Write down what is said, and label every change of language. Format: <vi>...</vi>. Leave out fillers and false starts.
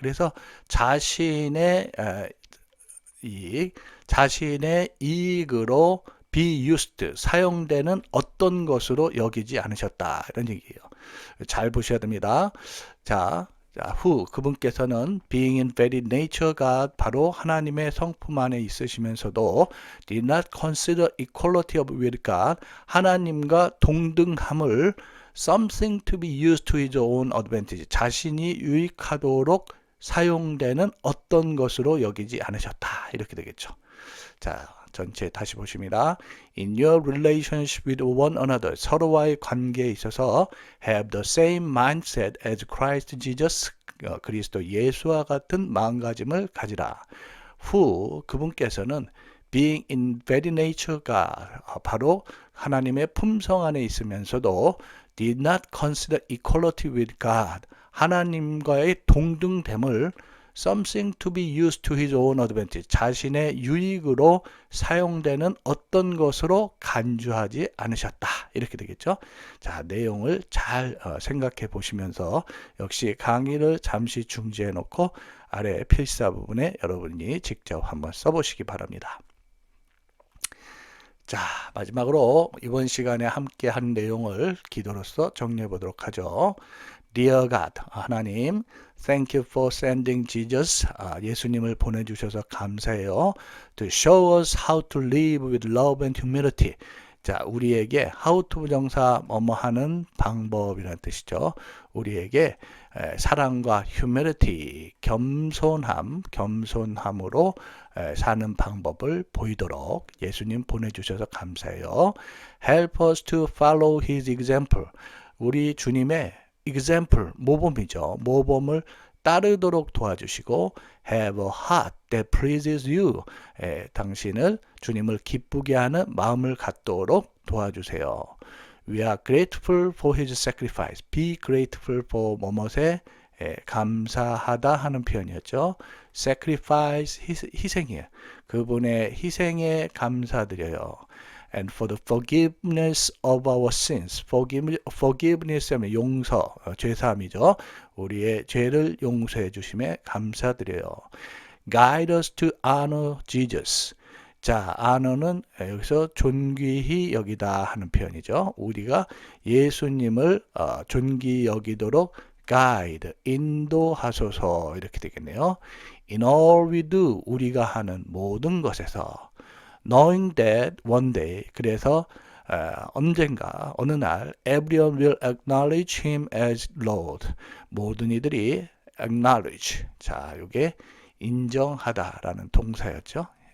<ko>그래서 자신의 이익으로 be used, 사용되는 어떤 것으로 여기지 않으셨다 이런 얘기예요. 잘 보셔야 됩니다. 자,</ko> <en>who,</en> <ko>그분께서는</ko> <en>being in very nature God,</en> <ko>바로 하나님의 성품 안에 있으시면서도</ko> <en>did not consider equality with God,</en> <ko>하나님과 동등함을</ko> <en>something to be used to his own advantage,</en> <ko>자신이 유익하도록 사용되는 어떤 것으로 여기지 않으셨다 이렇게 되겠죠. 자, 전체 다시 보십니다.</ko> <en>In your relationship with one another,</en> <ko>서로와의 관계에 있어서</ko> <en>have the same mindset as Christ Jesus,</en> <ko>그리스도 예수와 같은 마음가짐을 가지라.</ko> <en>who,</en> <ko>그분께서는</ko> <en>being in very nature God,</en> <ko>바로 하나님의 품성 안에 있으면서도</ko> <en>did not consider equality with God,</en> <ko>하나님과의 동등됨을</ko> <en>something to be used to his own advantage,</en> <ko>자신의 유익으로 사용되는 어떤 것으로 간주하지 않으셨다 이렇게 되겠죠. 자, 내용을 잘 생각해 보시면서 역시 강의를 잠시 중지해 놓고 아래 필사 부분에 여러분이 직접 한번 써보시기 바랍니다. 자, 마지막으로 이번 시간에 함께 한 내용을 기도로서 정리해 보도록 하죠.</ko> <en>Dear God,</en> <ko>하나님,</ko> <en>thank you for sending Jesus,</en> <ko>예수님을 보내주셔서 감사해요.</ko> <en>To show us how to live with love and humility.</en> <ko>자, 우리에게 how to 부정사 뭐뭐 하는 방법이라는 뜻이죠. 우리에게 사랑과 humility, 겸손함으로 사는 방법을 보이도록 예수님 보내주셔서 감사해요.</ko> <en>Help us to follow his example.</en> <ko>우리 주님의 example, 모범이죠. 모범을 따르도록 도와주시고</ko> <en>have a heart that pleases you.</en> <ko>당신을 주님을 기쁘게 하는 마음을 갖도록 도와주세요.</ko> <en>We are grateful for his sacrifice. Be grateful for</en> <ko>뭐뭇에 감사하다 하는 표현이었죠. Sacrifice, 희생이에요. 그분의 희생에 감사드려요.</ko> <en>And for the forgiveness of our sins.</en> <ko>Forgiveness 하면 용서, 죄사함이죠. 우리의 죄를 용서해 주심에 감사드려요.</ko> <en>Guide us to honor Jesus.</en> <ko>자, honor는 여기서 존귀히 여기다 하는 표현이죠. 우리가 예수님을 존귀히 여기도록 guide, 인도하소서 이렇게 되겠네요.</ko> <en>In all we do,</en> <ko>우리가 하는 모든 것에서</ko> <en>knowing that one day,</en> <ko>그래서 언젠가 어느 날</ko> <en>everyone will acknowledge him as Lord.</en> <ko>모든 이들이 acknowledge. 자, 이게 인정하다라는 동사였죠.</ko>